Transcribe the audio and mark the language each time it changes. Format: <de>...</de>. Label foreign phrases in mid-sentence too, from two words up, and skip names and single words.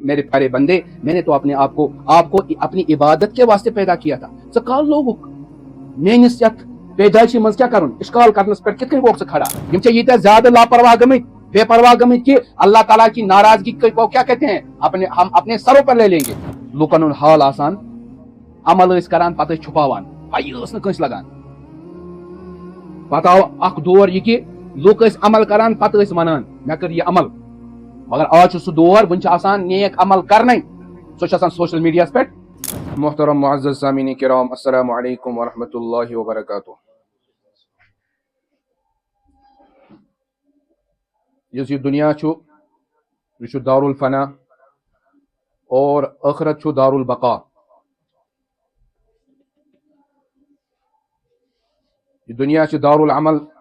<ur>میرے پیارے بندے میں نے تو آپ کو اپنی عبادت کے واسطے پیدا کیا تھا</ur> <ks>ژٕ کال لوگُکھ میٲنِس یتھ پیدائشی منٛز کیٛاہ کرُن اِشکال کرنس پٮ۪ٹھ کِتھ کٔنۍ گوٚکھ ژٕ کھڑا یِم چھِ ییٖتیٛاہ زیادٕ لاپرواہ گٔمٕتۍ بے پرواہ گٔمٕتۍ</ks> <ur>کہ اللہ تعالیٰ کی ناراضگی کو کیا کہتے ہیں ہم اپنے سروں پر لے لیں گے</ur> <ks>لوکن ہُنٛد حال آسان عمل ٲسۍ کران پتہٕ ٲسۍ چھُپاوان پَیی ٲس نہٕ کٲنٛسہِ لگان پتہٕ آو اکھ دور یہِ کہ لُکھ ٲسۍ عمل کران پتہٕ ٲسۍ ونان مےٚ کٔر یہِ عمل مگر آز چھُ سُہ دور وٕنہِ چھِ آسان نیک عمل کرنے سُہ چھُ آسان سوشل میڈیاہس پٮ۪ٹھ</ks> <ur>محترم معزز سامعین کرام</ur> <ar>السلام علیکم ورحمۃ اللہ وبرکاتہ</ar> <ks>یُس یہ دنیا چھُ یہ چھُ</ks> <ar>دار الفنا</ar> <ks>اور ٲخرت چھُ</ks> <ar>دار البقا</ar> <ks>یہ دنیا چھُ</ks> <ar>دار العمل</ar>